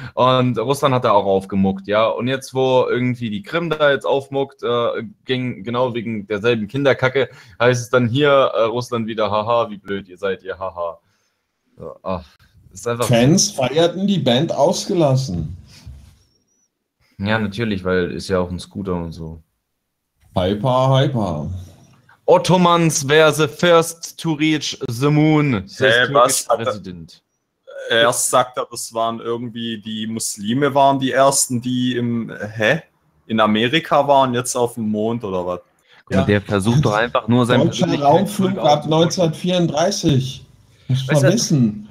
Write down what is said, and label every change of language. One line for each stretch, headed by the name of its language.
German: Und Russland hat da auch aufgemuckt, ja. Und jetzt, wo irgendwie die Krim da jetzt aufmuckt, ging genau wegen derselben Kinderkacke, heißt es dann hier Russland wieder, haha, wie blöd ihr seid, ihr haha. So, ach, ist einfach Fans feierten die Band ausgelassen. Ja, natürlich, weil ist ja auch ein Scooter und so. Hyper.
English: Ottomans were the first to reach the moon, says Turkish President.
German: Erst sagt er, das waren irgendwie die Muslime waren die ersten, die in Amerika waren, jetzt auf dem Mond oder was? Ja. Der versucht doch einfach nur sein. Deutscher Raumflug ab 1934. Vermissen.